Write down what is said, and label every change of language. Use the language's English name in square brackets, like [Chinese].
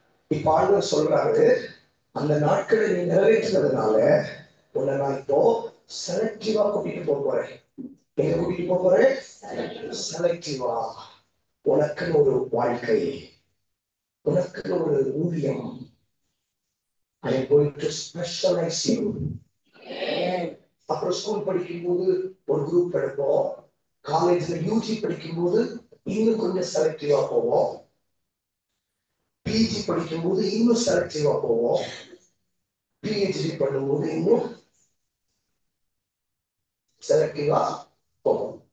[Tamil] இப்ப ஆளுநர் சொல்றாரு, அந்த நாட்களை நீ நிறைவேற்றினதுனால உன்னை நான் இப்போ செலக்டிவா கூட்டிட்டு போறேன். எங்க கூட்டிட்டு போறேன்? செலக்டிவா. உனக்குன்னு ஒரு வாழ்க்கை, உனக்குன்னு ஒரு ஊதியம். [English] I am going to specialize you. [Tamil] அப்புறம் ஸ்கூல் படிக்கும் போது ஒரு குரூப் எடுப்போம், காலேஜ்ல யூஜி படிக்கும் போது இன்னும் கொஞ்சம் செலக்டிவா போவோம், பிஜி படிக்கும் போது இன்னும் செலக்டிவா போவோம், பிஹெச்டி பண்ணும்போது இன்னும் செலக்டிவா போவோம்.